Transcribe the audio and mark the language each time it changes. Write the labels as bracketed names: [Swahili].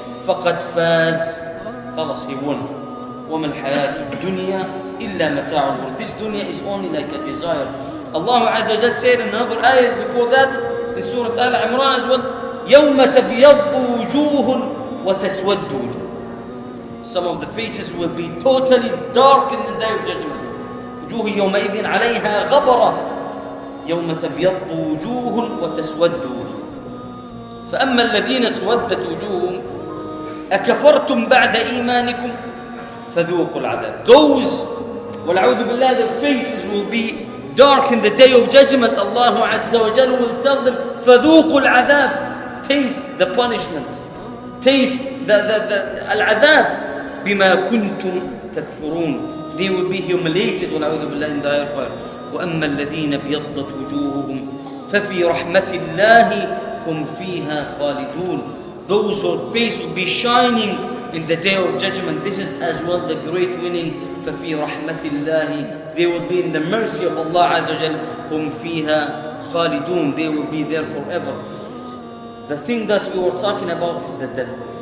[Arabic] فَقَدْ فَازَ. خلاص, [English] he won. [Arabic] وَمَا الْحَيَاةُ الدُّنْيَا إِلَّا مَتَاعُ الْغُرُورِ. [English] This dunya is only like a desire. Allah Azza wa Jalla said in another ayahs before that, in Surah Al-Imran as well, [Arabic] يَوْمَ تَبْيَضُّ وُجُوهٌ وَتَسْوَدُّ وُجُوهٌ. [English] Some of the faces will be totally dark in the day of judgment. [Arabic] وجوه يومئذ عليها غبرة يوم تبيض وجوه وتسود وجوه. فأما الذين اسودت وجوههم أكفرتم بعد إيمانكم فذوقوا العذاب. [English] Those, [Arabic] والعوذ بالله, [English] their faces will be dark in the day of judgment. Allah Azza wa Jalla will tell them, [Arabic] فذوقوا العذاب. [English] Taste the punishment. Taste the al-adhab. [Arabic] بما كنتم تكفرون. [English] They will be humiliated [Arabic] والعوذ بالله [English] in the hellfire. [Arabic] وأما الذين ابيضت وجوههم ففي رحمة الله هم فيها خالدون. [English] Those whose face will be shining in the day of judgment. This is as well the great winning. [Arabic] ففي رحمة الله. [English] They will be in the mercy of Allah Azza wa Jal. [Arabic] هم فيها خالدون. [English] They will be there forever. The thing that we were talking about is the death.